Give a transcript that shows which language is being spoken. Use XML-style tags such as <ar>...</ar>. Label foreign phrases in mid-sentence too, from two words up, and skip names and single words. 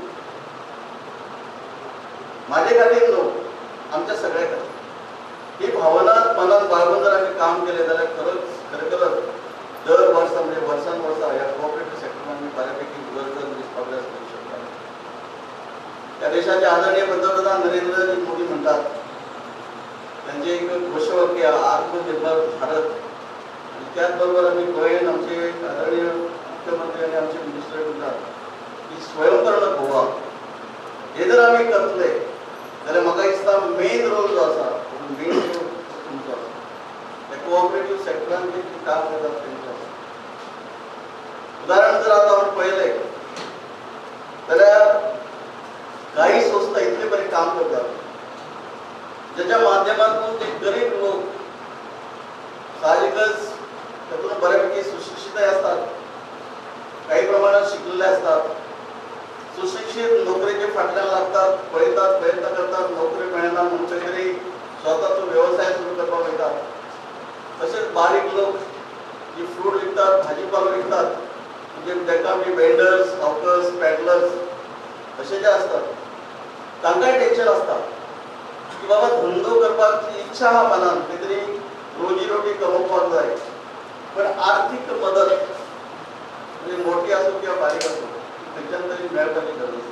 <mr>माझे खाली लोक आमच्या सगळ्याकडे ही भावना मनात बाळगून जर आम्ही काम केले तर खरोखरच दर वर्ष म्हणजे वर्षानुवर्ष या कोऑपरेटिव्ह सेक्टरमध्ये बऱ्यापैकी प्रोग्रेस करू शकतात. या देशाचे आदरणीय पंतप्रधान नरेंद्र मोदी म्हणतात त्यांचे एक घोषवाक्य आत्मनिर्भर भारत आणि त्याचबरोबर आम्ही गोयन आमचे आदरणीय मुख्यमंत्री आणि आमचे मिनिस्टर म्हणतात की स्वयंपूर्ण गोवा हे जर</mr> <kok>आम्ही करतले जाल्यार म्हाका दिसता मेन रोल जो आसा मेन रोल तुमचो आसा त्या कोऑपरेटिव्ह सेक्टरान जे काम करतात तेंचो आसा.</kok> <mr>उदाहरण जर आता आपण पळयलें जाल्यार काही संस्था इतले बरे काम करतात ज्याच्या माध्यमातून ते गरीब लोक साहजिकच त्यातून बऱ्यापैकी सुशिक्षितही असतात काही प्रमाणात शिकलेले असतात सुशिक्षित नोकरीचे फाटल्यान लागतात पळयतात प्रयत्न करतात नोकरी मिळना म्हणून काहीतरी स्वतःचो व्यवसाय सुरू करपाक वयतात.</mr> <kok>तसेच बारीक लोक जे फ्रूट विकतात भाजीपालो विकतात म्हणजे ताका आमी</kok> <en>vendors hawkers peddlers</en> <kok>असे जे असतात तांकांय टेन्शन असता की बाबा धंदो करपाची इच्छा हा मनान काहीतरी रोजी कमवपाक जाय पण आर्थिक मदत म्हणजे मोठी असो किंवा बारीक असो खंयच्यान तरी मेळपाची गरज आसता.</kok>